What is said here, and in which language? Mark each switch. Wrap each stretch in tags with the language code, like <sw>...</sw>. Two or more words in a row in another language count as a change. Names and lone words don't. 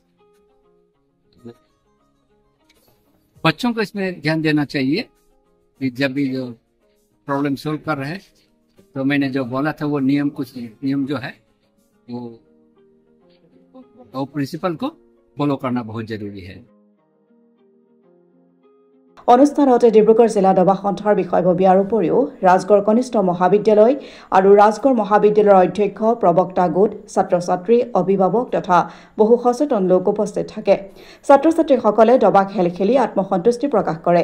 <hi>बच्चों को इसमें ध्यान देना चाहिए कि जब भी जो प्रॉब्लम सोल्व कर रहे हैं, तो मैंने जो बोला था वो कुछ नियम जो है वो प्रिंसिपल को फॉलो करना बहुत जरूरी है।</hi> <as>অনুষ্ঠানতে ডিব্ৰুগড় জিলা দবা সন্থাৰ বিষয়ববীয়াৰ উপৰিও ৰাজগড় কনিষ্ঠ মহাবিদ্যালয় আৰু ৰাজগড় মহাবিদ্যালয়ৰ অধ্যক্ষ, প্ৰবক্তা গোট, ছাত্ৰ ছাত্ৰী, অভিভাৱক তথা বহু সচেতন লোক উপস্থিত থাকে। ছাত্ৰ ছাত্ৰীসকলে দবা খেল খেলি আত্মসন্তুষ্টি প্ৰকাশ কৰে।</as>